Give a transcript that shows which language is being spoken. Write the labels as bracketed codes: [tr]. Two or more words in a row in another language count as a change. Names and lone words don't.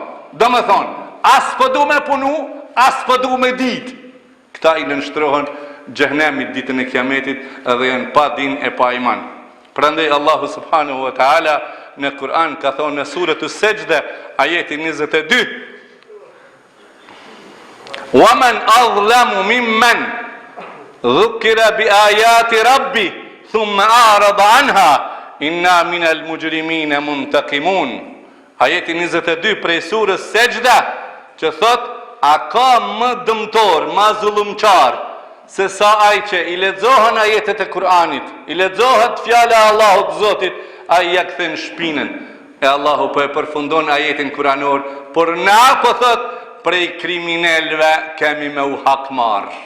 [sq] Do me thonë, as po du me punu, as po du me dit. Këta i nënshtrohen xhehenemit ditën e kiametit edhe janë pa din e pa iman. Prandaj Allahu [ar] سبحانه وتعالى [sq] në Kur'an ka thonë në surët Sejdë, ajeti 22. [ar] ومن أظلم ممن ذكر بآيات ربه ثم أعرض عنها إنا من المجرمين منتقمون. [sq] Ajeti 22 prej surës Sejdë, që thot, a ka më dëmtor, më zullumçar se sa ai që i lexohen ajetet e Kur'anit, i lexohet fjala e Allahut Zotit, ai ja kthen shpinën. E Allahu po e përfundon ajetin kuranor, por na po thot, prej kriminalëve kemi me u hakmar.